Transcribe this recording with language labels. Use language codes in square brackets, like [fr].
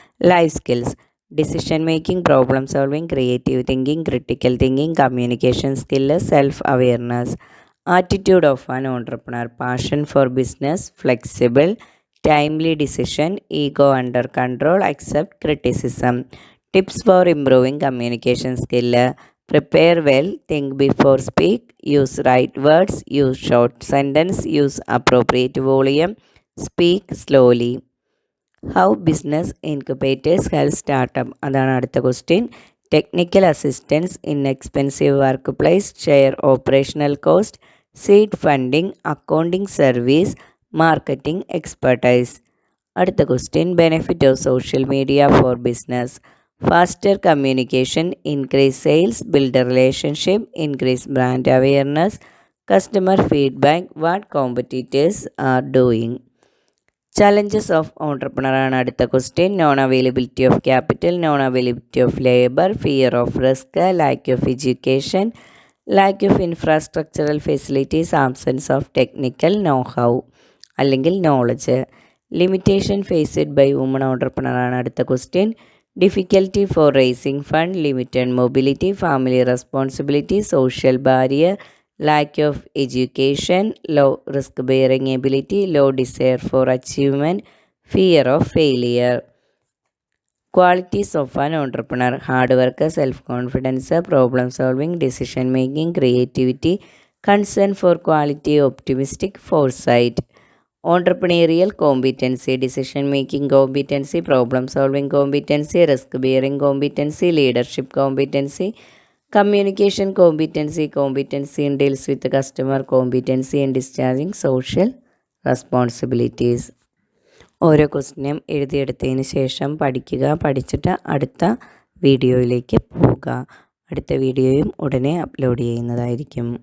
[en] Life skills, decision making, problem solving, creative thinking, critical thinking, communication skill, self awareness. Attitude of an entrepreneur, passion for business, flexible, timely decision, ego under control, accept criticism. Tips for improving communication skill, Prepare well, think before speak, use right words, use short sentence, use appropriate volume, speak slowly. How business incubators help startup? [ml] അതാണ് അടുത്ത question. [en] Technical assistance in expensive workplace, share operational cost, seed funding, accounting service, marketing expertise. [ml] അടുത്ത question. [en] Benefit of social media for business. Faster communication, increase sales, build relationship, increase brand awareness, customer feedback, what competitors are doing. Challenges of entrepreneur [ml] ആണ് അടുത്ത question. [en] non availability of capital, non availability of labour, fear of risk, lack of education, lack of infrastructural facilities, absence of technical know how [ml] അല്ലെങ്കിൽ knowledge. [en] limitation faced by woman entrepreneur [ml] ആണ് അടുത്ത question. [en] Difficulty for raising fund, limited mobility, family responsibility, social barrier, lack of education, low risk bearing ability, low desire for achievement, fear of failure. Qualities of an entrepreneur: hard work, self confidence, problem solving, decision making, creativity, concern for quality, optimistic, foresight. Entrepreneurial competency: decision making competency, problem solving competency, risk bearing competency, leadership competency, communication competency, competency in deals with the customer, competency in discharging social responsibilities. [ml] ഓരോ ക്വസ്റ്റ്യനും എഴുതിയെടുത്തതിന് ശേഷം പഠിക്കുക. പഠിച്ചിട്ട് അടുത്ത വീഡിയോയിലേക്ക് പോവുക. അടുത്ത വീഡിയോയും ഉടനെ അപ്ലോഡ് ചെയ്യുന്നതായിരിക്കും.